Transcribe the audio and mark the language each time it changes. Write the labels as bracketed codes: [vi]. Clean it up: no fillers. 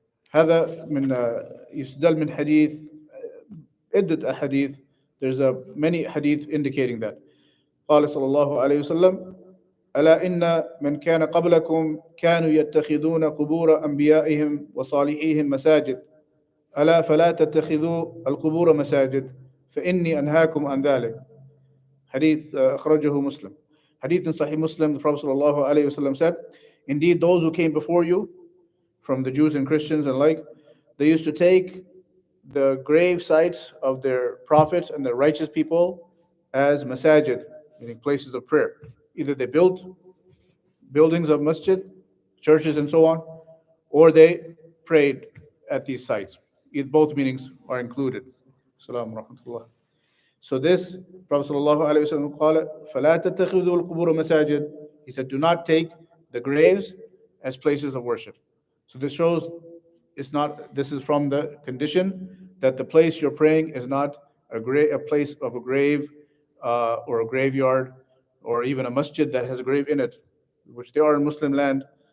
[ar] هذا من يستدل من حديث عدة أحاديث. [en] There's many hadith indicating that. [ar] قال صلى الله عليه وسلم ألا إن من كان قبلكم كانوا يتخذون قبور أنبيائهم وصالحيهم مساجد ألا فلا تتخذوا القبور مساجد فإني أنهاكم عن ذلك. [en] Hadith أخرجه Muslim. Hadith in Sahih Muslim, the Prophet صلى الله عليه وسلم said, indeed those who came before you from the Jews and Christians and like, they used to take the grave sites of their prophets and their righteous people as masajid, meaning places of prayer. Either they built buildings of masjid, churches and so on, or they prayed at these sites. Both meanings are included. [ar] Assalamu rahmatullah. [en] So this, Prophet [ar] ﷺ قال فَلَا تَتَّخِذُوا الْقُبُورَ مساجد. [en] He said, do not take the graves as places of worship. So this shows this is from the condition that the place you're praying is not a place of a grave or a graveyard or even a masjid that has a grave in it, which there are in Muslim land.